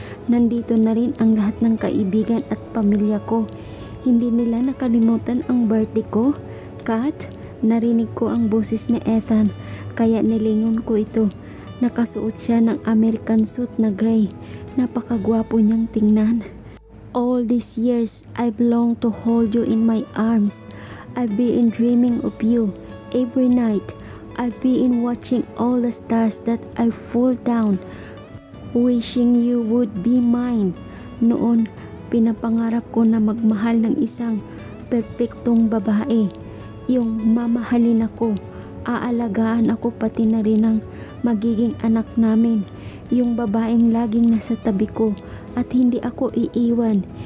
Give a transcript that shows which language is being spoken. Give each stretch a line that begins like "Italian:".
Filipino: Nandito na rin ang lahat ng kaibigan at pamilya ko. Hindi nila nakalimutan ang birthday ko. Kat, narinig ko ang boses ni Ethan kaya nilingon ko ito. Nakasuot siya ng American suit na gray. Napakagwapo niyang tingnan.
English: All these years, I've longed to hold you in my arms. I've been dreaming of you every night. I've been watching all the stars that I fall down, wishing you would be mine.
Filipino: Noon, pinapangarap ko na magmahal ng isang perpektong babae. Yung mamahalin ako, aalagaan ako pati na rin ang magiging anak namin. Yung babaeng laging nasa tabi ko at hindi ako iiwan.